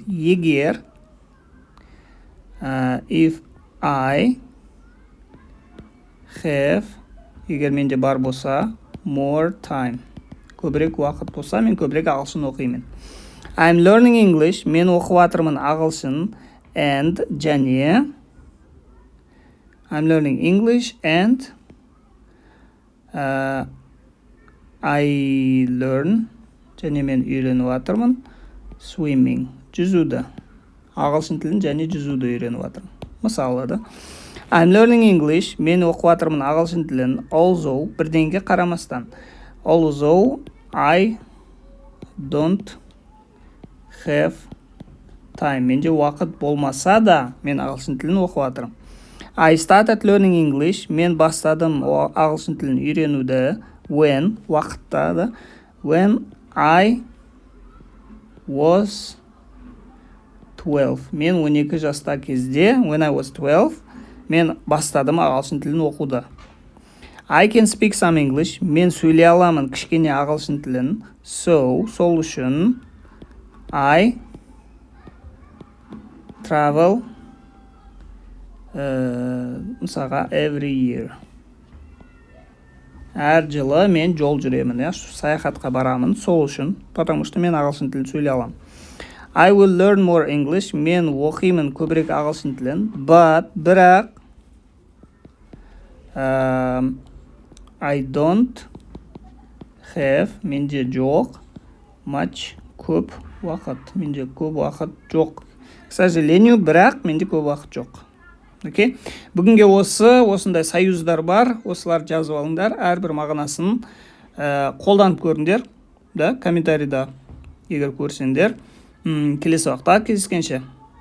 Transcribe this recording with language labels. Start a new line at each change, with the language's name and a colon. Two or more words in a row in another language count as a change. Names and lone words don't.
Kazakh: Егер.
English: If I have.
Kazakh: Егер менде бар болса.
English: More time.
Kazakh: Көбірек уақыт болса, мен көбірек ағылшын оқимын.
English: I'm learning English.
Kazakh: Мен оқып жатырмын ағылшын.
English: And және I'm learning English and I learn
Kazakh: және мен үйреніп жатырмын
English: swimming. Жүзуді.
Kazakh: Ағылшын тілін және жүзуді үйреніп жатырмын. Мысалы да.
English: I'm learning English.
Kazakh: Мен оқып жатырмын ағылшын тілін. Although бірдеңеге қарамастан.
English: Although I don't have time.
Kazakh: Менде уақыт болмаса да, мен ағылшын тілін оқып жатырмын.
English: I started learning English.
Kazakh: Мен бастадым ағылшын тілін үйренуді. When, уақытта да.
English: When I was 12.
Kazakh: Мен 12 жаста кезде,
English: when I was 12,
Kazakh: мен бастадым ағылшын тілін оқуды.
English: I can speak some English.
Kazakh: Мен сөйлей аламын кішкене ағылшын тілін.
English: So,
Kazakh: сол үшін
English: I travel мысалға every year.
Kazakh: Әр жылы мен жол жүремін, саяхатқа барамын. Сол үшін,
Russian: потому что
Kazakh: мен ағылшын тілін сөйлей аламын.
English: I will learn more English.
Kazakh: Мен оқимын көбірек ағылшын тілін.
English: But, бірақ I don't have,
Kazakh: менде жоқ, much, көп уақыт. Менде көп уақыт жоқ.
Russian: К сожалению,
Kazakh: бірақ менде көп уақыт жоқ. Окей? Бүгінге осындай союздар бар. Осылар жазып алыңдар. Әрбір мағынасын қолданып көріңдер. Да, комментарийда егер көрсеңдер. Келесі уақытта кездескенше.